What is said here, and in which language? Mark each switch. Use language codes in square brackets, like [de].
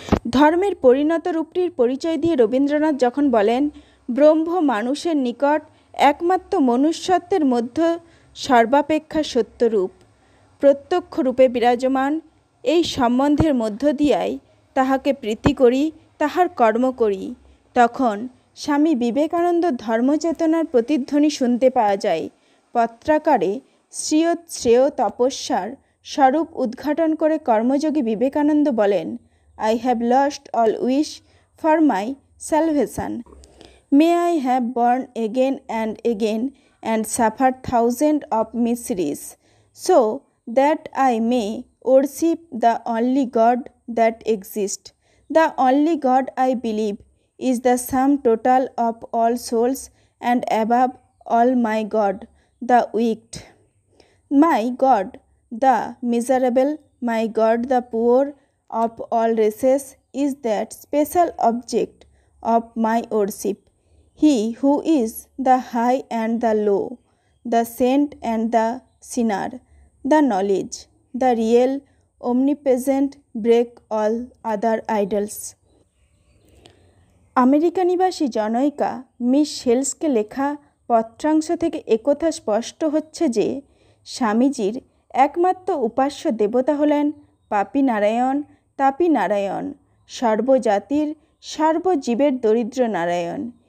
[bn] ধর্মের পরিণত রূপটির পরিচয় দিয়ে রবীন্দ্রনাথ যখন বলেন, ব্রহ্ম মানুষের নিকট একমাত্র মনুষ্যত্বের মধ্যে সর্বাপেক্ষা সত্যরূপ, প্রত্যক্ষ রূপে বিরাজমান, এই সম্বন্ধের মধ্য দিয়াই তাহাকে প্রীতি করি, তাহার কর্ম করি, তখন স্বামী বিবেকানন্দ ধর্মচেতনার প্রতিধ্বনি শুনতে পাওয়া যায়। পত্রাকারে শ্রেয় তপস্যার স্বরূপ উদ্ঘাটন করে কর্মযোগী বিবেকানন্দ বলেন, [en] I have lost all wish for my salvation. May I have born again and suffered thousands of miseries, so that I may worship the only God that exists. The only God I believe is the sum total of all souls, and above all my God, the wicked. My God, the miserable, my God, the poor of all races, is that special object of my worship. He who is the high and the low, the saint and the sinner, the knowledge, the real, omnipresent, break all other idols. [bn] America নিবাসী জনৈকা miss হেলসকে লেখা পত্রাংশ থেকে একথা স্পষ্ট হচ্ছে যে স্বামীজির একমাত্র উপাস্য দেবতা হলেন পাপী নারায়ণ, তাপী নারায়ণ, সর্বজাতির সর্বজীবের দরিদ্র নারায়ণ।